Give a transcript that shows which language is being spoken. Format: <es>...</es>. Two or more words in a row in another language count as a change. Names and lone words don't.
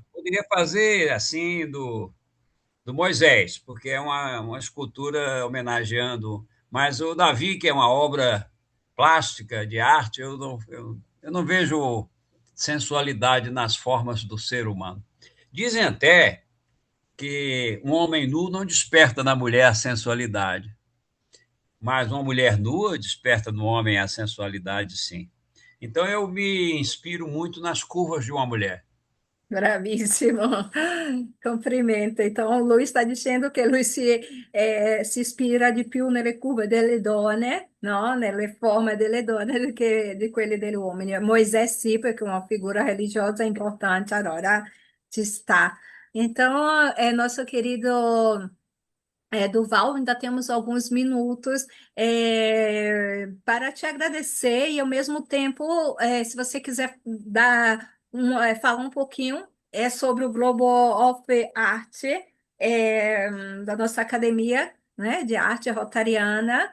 <pt>Poderia fazer assim do Moisés, porque é uma escultura homenageando, mas o Davi, que é uma obra plástica de arte, eu não vejo sensualidade nas formas do ser humano. Dizem até que um homem nu não desperta na mulher a sensualidade, mas uma mulher nua desperta no homem a sensualidade, sim. Então eu me inspiro muito nas curvas de uma mulher.</pt> <it>Bravissimo, complimento. Então, lui está dicendo che lui si ispira di più nelle curve delle donne, no? Nelle forme delle donne do che di quelle degli uomini. Moisés sì, perché è una figura religiosa importante, allora ci sta.</it> <pt>Então, nosso querido Durval, ainda temos alguns minutos para te agradecer e, ao mesmo tempo, se você quiser falar um pouquinho sobre o Global of Art da nossa academia, né, de arte rotariana.</pt>